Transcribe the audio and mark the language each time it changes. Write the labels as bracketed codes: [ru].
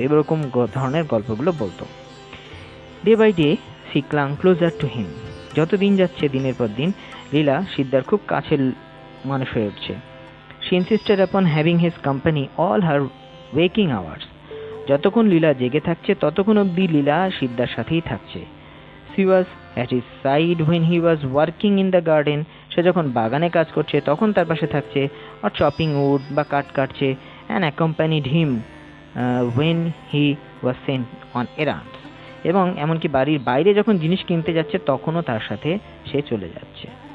[bn] এরকম ধরনের গল্পগুলো বলতো। [en] Day by day she clung closer to him. [bn] যত দিন যাচ্ছে দিনের পর দিন লীলা সিদ্ধার খুব কাছের মানুষ হয়ে উঠছে। [en] She insisted upon having his company all her waking hours. [bn] যতক্ষণ লীলা জেগে থাকছে ততক্ষণ অবধি লীলা সিদ্ধার সাথেই থাকছে। [en] She was at his side when he was working in the garden. [bn] সে যখন বাগানে কাজ করছে তখন তার পাশে থাকছে, [en] or chopping wood [bn] বা কাঠ কাটছে, [en] and accompanied him when he was sent on errands. [bn] এবং এমনকি বাড়ির বাইরে যখন জিনিস কিনতে যাচ্ছে তখনও তার সাথে সে চলে যাচ্ছে।